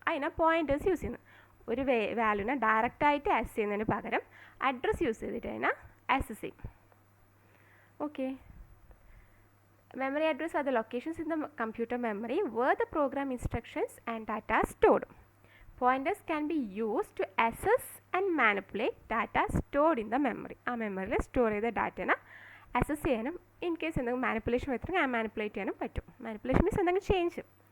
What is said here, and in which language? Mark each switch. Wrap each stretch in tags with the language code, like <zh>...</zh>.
<ml>അതിനാണ് pointers use ചെയ്യുന്നത്. ഒരു വാല്യൂവിനെ ഡയറക്റ്റായിട്ട് ആക്സസ് ചെയ്യുന്നതിന് പകരം അഡ്രസ്സ് യൂസ് ചെയ്തിട്ട് അതിനെ ആക്സസ് ചെയ്യും.</ml> <en>Okay, memory address are the locations in the computer memory where the program instructions and data stored. Pointers can be used to access and manipulate data stored in the memory.</en> <ml>ആ മെമ്മറിയിൽ store ചെയ്ത ഡാറ്റനെ access ചെയ്യാനും</ml> <en>in case</en> <ml>എന്തെങ്കിലും manipulation വരുന്നെങ്കിൽ ആ manipulate ചെയ്യാനും പറ്റും.</ml> <en>manipulation means</en> <ml>എന്തെങ്കിലും ചേഞ്ച്.</ml>